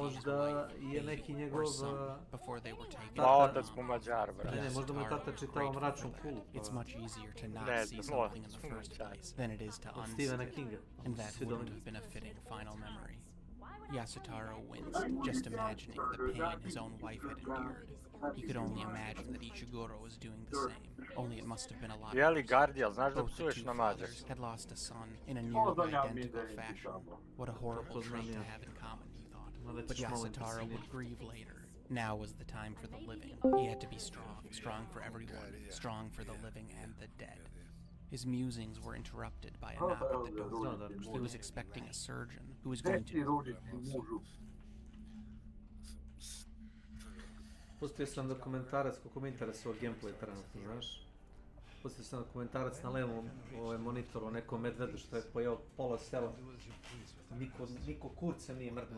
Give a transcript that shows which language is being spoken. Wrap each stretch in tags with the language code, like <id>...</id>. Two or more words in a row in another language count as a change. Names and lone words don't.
<sr>Možda</sr> <en>wife,</en> <sr>je</sr> <en>baby,</en> <sr>neki</sr> <en>or</en> <sr>njegov</sr> <en>son before they were taken.</en> <sr>Ma otac mu Mađar, Ne, brate. ne, možda mu je tata čitao Mračnu kulu.</sr> <en>It's much easier to not</en> <sr>Ne</sr> <en>see</en> <sr>znam,</sr> <en>something in the</en> <sr>možda</sr> <en>first</en> <sr>mu</sr> <en>place than it is to</en> <sr>Od</sr> <en>unsee</en> <sr>Stephena</sr> <en>it,</en> <sr>Kinga.</sr> <en>and that</en> <sr>Svi</sr> <en>wouldn't</en> <sr>doni.</sr> <en>have been a fitting final memory. Yasutaro winced, just imagining the pain his own wife had endured. He could only imagine that Ishiguro was doing the same, only it must have been a lot</en> <sr>Jeli</sr> <en>worse.</en> <sr>Gardijal, znaš da</sr> <en>Both the</en> <sr>psuješ</sr> <en>two</en> <sr>na</sr> <en>fathers</en> <sr>mađarskom?</sr> <en>had lost a son in a nearly identical fashion. What a horrible trait to have in common, he thought. But Yasutaro would grieve later. Now was the time for the living. He had to be strong, strong for everyone, strong for the living and the dead. His musings were interrupted by a knock at the door. He was expecting a surgeon who was going to...</en> <sr>Pustio sam dokumentarac koliko me interesuje gameplay trenutno, znaš. Pustio sam dokumentarac na levom monitoru o nekom medvedu što je pojeo pola sela. Niko kurca nije mrdnuo.</sr>